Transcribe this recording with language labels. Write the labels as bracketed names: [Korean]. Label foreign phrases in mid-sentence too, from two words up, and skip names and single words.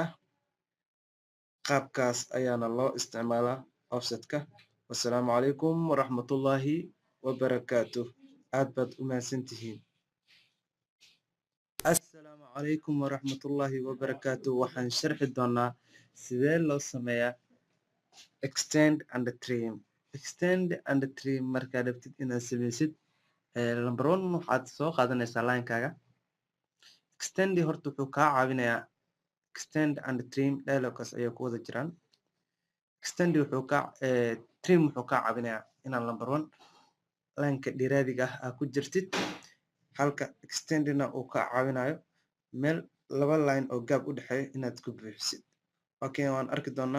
[Somali] Qaabkaas ayaana loo isticmaalaa offset-ka. [Arabic] والسلام عليكم ورحمة الله وبركاته. [Somali] aad baad u mahadsantihiin. [Arabic] السلام عليكم ورحمة الله وبركاته. [Somali] Waxaan sharxi doonaa sidee loo sameeyaa [English] extend and trim. Extend and trim [Somali] markaad rabtid inaad samaysid number 1 waxaad soo qaadanaysaa line-kaaga. Extend horta wuxuu kaa caawinayaa [English] extend and trim dialogues [Somali] ayay ku wada jiraan. [English] Extend trim [Somali] wuxuu kaa caawinayaa inaad number 1 line-ka dheeraadiga ah aad ku jirtid, halka extendna uu kaa caawinayo meel laba line oo gaab u dhexeeyo inaad ku buuxisid. Okay, waan arki doonaa.